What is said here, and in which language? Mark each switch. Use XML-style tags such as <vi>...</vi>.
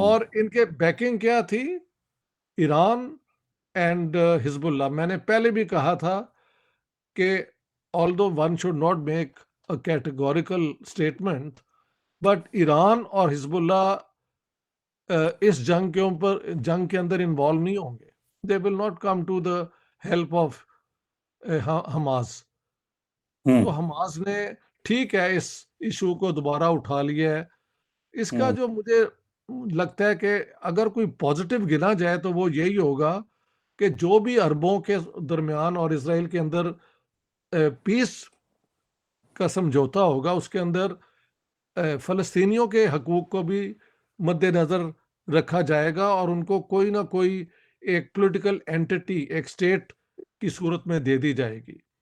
<ur>اور ان کے بیکنگ کیا تھی؟ ایران اینڈ حزب اللہ. میں نے پہلے بھی کہا تھا کہ</ur> <en>although one should not make a categorical statement,</en> <ur>but Iran اور حزب اللہ اس جنگ کے اندر انوالو نہیں ہوں گے.</ur> <en>They will not come to the help of Hamas. ہوں</en> <ur>تو حماس نے ٹھیک ہے اس ایشو کو دوبارہ اٹھا لیا ہے. اس کا جو مجھے لگتا ہے کہ اگر کوئی پازیٹیو گنا جائے تو وہ یہی ہوگا کہ جو بھی عربوں کے درمیان اور اسرائیل کے اندر پیس کا سمجھوتا ہوگا اس کے اندر فلسطینیوں کے حقوق کو بھی مد نظر رکھا جائے گا اور ان کو کوئی نہ کوئی ایک پولیٹیکل اینٹی ایک اسٹیٹ کی صورت میں دے دی جائے گی.</ur>